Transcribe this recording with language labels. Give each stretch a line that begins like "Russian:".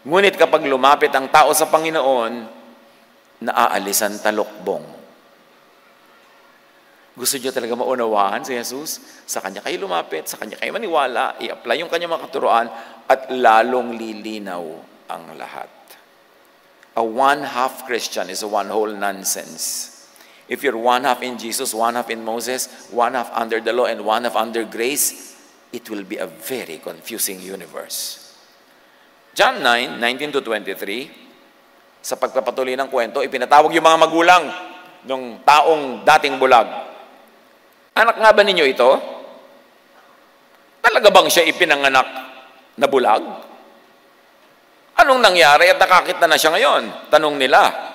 Filipino: Ngunit kapag lumapit ang tao sa Panginoon, naaalis ang talukbong. Gusto niyo talaga maunawaan si Jesus? Sa Kanya kayo lumapit, sa Kanya kayo maniwala, i-apply yung Kanyang mga katuruan, at lalong lilinaw ang lahat.
English: A one-half Christian is a one-whole nonsense. If you're one-half in Jesus, one-half in Moses, one-half under the law, and one-half under grace, it will be a very confusing universe.
Filipino: John 9:19-23, sa pagpapatuloy ng kwento, ipinatawag yung mga magulang ng taong dating bulag. Anak nga ba ninyo ito? Talaga bang siya ipinanganak na bulag? Anong nangyari at nakakita na siya ngayon? Tanong nila.